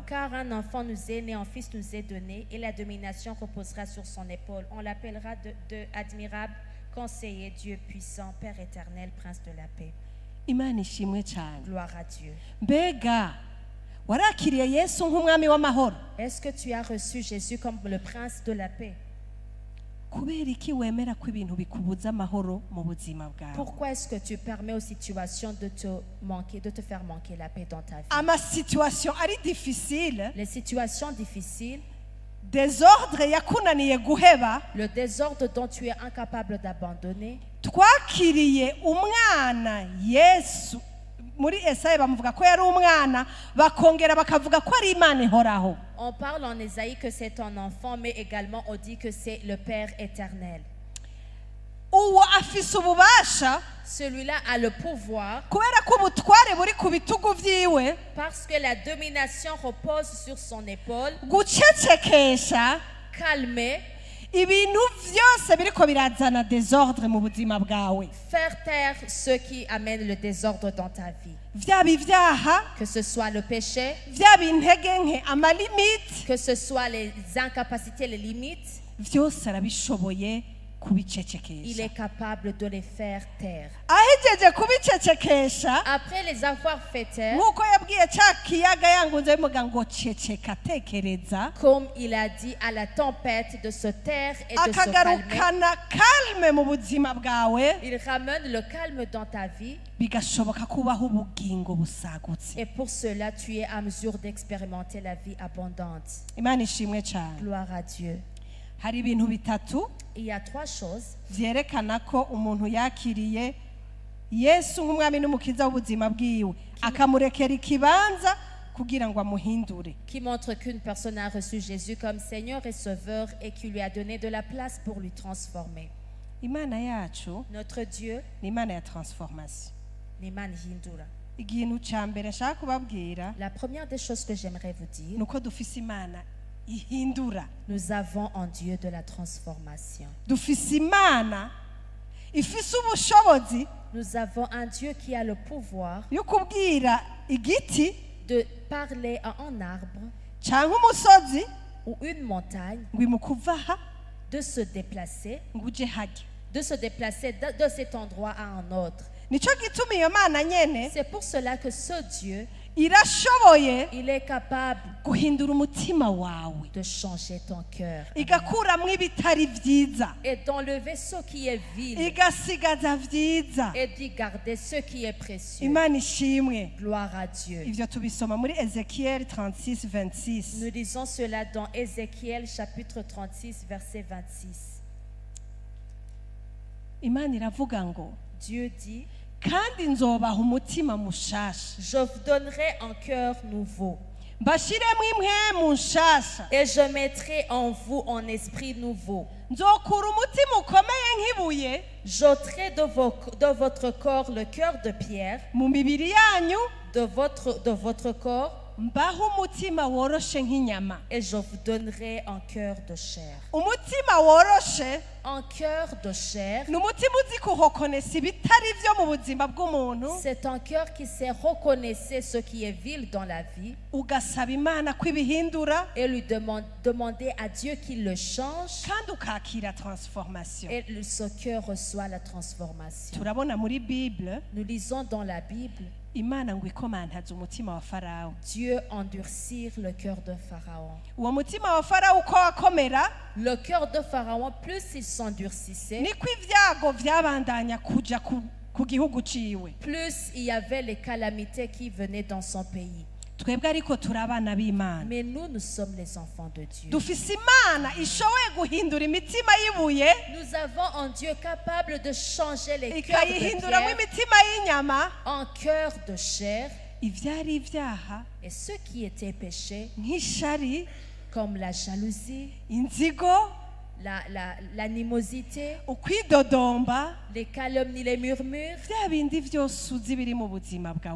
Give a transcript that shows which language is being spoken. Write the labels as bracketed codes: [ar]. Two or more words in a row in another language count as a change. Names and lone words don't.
[fr] car un enfant nous est né, un fils nous est donné, et la domination reposera sur son épaule. On l'appellera de admirable, conseiller, Dieu puissant, Père éternel, prince de la paix. [rn] Imana ishimwe cyane. [fr] Gloire à Dieu. [rn] Mbega warakiriye Yesu nk'umwami w'amahoro? [fr] Est-ce que tu as reçu Jésus comme le prince de la paix? [rn] Kubera iki wemera ko ibintu bikubuza amahoro mu buzima bwawe? [fr] Pourquoi est-ce que tu permets aux situations de te faire manquer la paix dans ta vie? [rn] Ama situation ari difficile, [fr] Les situations difficiles, [rn] desordre yakunaniye guheba, [fr] le désordre dont tu es incapable d'abandonner. [rn] twakiriye umwana Yesu. Muri Esaya bamuvuga ko yari umwana, bakongera bakavuga ko ari Imana ihoraho. [fr] On parle en Ésaïe que c'est un enfant, mais également on dit que c'est le Père éternel. [rn] Uwo afise ububasha [fr] Celui-là a le pouvoir [rn] kubera ko ubutware buri ku bitugu vyiwe [fr] parce que la domination repose sur son épaule, [rn] gucecekesha [fr] calmer, [rn] ibintu vyose biriko birazana desordre mu buzima bwawe. [fr] faire taire ceux qui amènent le désordre dans ta vie. [rn] Vyaba ivyaha, [fr] Que ce soit le péché, [rn] vyaba intege nke, amalimite, [fr] que ce soit les incapacités, les limites, [rn] vyose arabishoboye [fr] il [rn] kubicecekesha. [fr] est capable de les faire taire. [rn] Ahejeje kubicecekesha, [fr] Après les avoir fait taire, [rn] nk'uko yabwiye ca kiyaga yangunze bimuga ngo ceceka tekereza, [fr] comme il a dit à la tempête de se taire et de se calmer, [rn] akagarukana calme mu buzima bwawe, [fr] il ramène le calme dans ta vie [rn] bigashoboka kubaho ubugingo busagutse. [fr] et pour cela tu es à mesure d'expérimenter la vie abondante. [rn] Imana ishimwe cyane. [fr] Gloire à Dieu. [rn] hari ibintu bitatu [fr] Il y a 3 choses [rn] vyerekana ko umuntu yakiriye Yesu nk'umwami n'umukiza w'ubuzima bwiwe akamurekera ikibanza kugira ngo amuhindure. [fr] qui montrent qu'une personne a reçu Jésus comme Seigneur et Sauveur et qui lui a donné de la place pour lui transformer. [rn] Imana yacu [fr] Notre Dieu [rn] ni Imana ya transformation. ni Imana ihindura. Ikintu ca mbere nshaka kubabwira [fr] La première des choses que j'aimerais vous dire, [rn] nuko dufise Imana ihindura. [fr] nous avons en Dieu de la transformation. [rn] Dufise Imana ifise ubushobozi [fr] Nous avons un Dieu qui a le pouvoir [rn] yo kubwira igiti [fr] de parler à un arbre [rn] canke umusozi [fr] ou une montagne [rn] ngo imukuva aha [fr] de se déplacer, [rn] ngo uje harya. [fr] de cet endroit à un autre. [rn] Nico gituma iyo Mana nyene [fr] C'est pour cela que ce Dieu, [rn] irashoboye [fr] il est capable [rn] guhindura umutima wawe [fr] de changer ton cœur [rn] igakuramwo ibitari vyiza [fr] et d'enlever ce qui est vil [rn] igasigaza vyiza. [fr] et d'y garder ce qui est précieux. [rn] Imana ishimwe. [fr] Gloire à Dieu. [rn] Ivyo tubisoma muri Ezekiel 36:26. [fr] Nous lisons cela dans Ézéchiel chapitre 36 verset 26. [rn] Imana iravuga ngo [fr] Dieu dit, [rn] kandi nzobaha umutima mushasha [fr] je vous donnerai un cœur nouveau [rn] mbashiremwo impwemu nshasha [fr] et je mettrai en vous un esprit nouveau. [rn] nzokura umutima ukomeye nk'ibuye [fr] J'ôterai de votre corps le cœur de pierre, [rn] mu mibiri yanyu [fr] de votre corps, [rn] mbaho umutima woroshe nk'inyama. [fr] et je vous donnerai un cœur de chair. [rn] Umutima woroshe [fr] Un cœur de chair, [rn] ni umutima uzi kuhokonesa ibitari vyo mu buzima bw'umuntu, [fr] c'est un cœur qui sait reconnaître ce qui est vil dans la vie [rn] ugasaba Imana ko ibihindura [fr] et lui demander à Dieu qu'il le change, [rn] kandi ukakira transformation. [fr] et ce cœur reçoit la transformation. [rn] Turabona muri Bible [fr] Nous lisons dans la Bible, [rn] Imana ngo ikomantaza umutima wa Farawo. [fr] Dieu endurcir le cœur de Pharaon. [rn] Uwo mutima wa Farawo uko wakomera [fr] Le cœur de Pharaon, plus il s'endurcissait, [rn] niko ivyago vyabandanya kuja ku gihugu ciwe. [fr] plus il y avait les calamités qui venaient dans son pays. [rn] Twebwe ariko turi abana b'Imana, [fr] Mais nous sommes les enfants de Dieu. [rn] dufise Imana ishoboye guhindura imitima y'ibuye [fr] Nous avons un Dieu capable de changer les cœurs de [rn] ikayihinduramo [fr] pierre [rn] imitima y'inyama. [fr] en cœur de chair, [rn] Ivyari ivyaha [fr] et ce qui était péché, [rn] nk'ishari, [fr] comme la jalousie, [rn] inzigo, [fr] l'animosité, [rn] ukwidodomba, [fr] les calomnies, les murmures, [rn] vya bindi vyose uzi biri mu buzima bwawe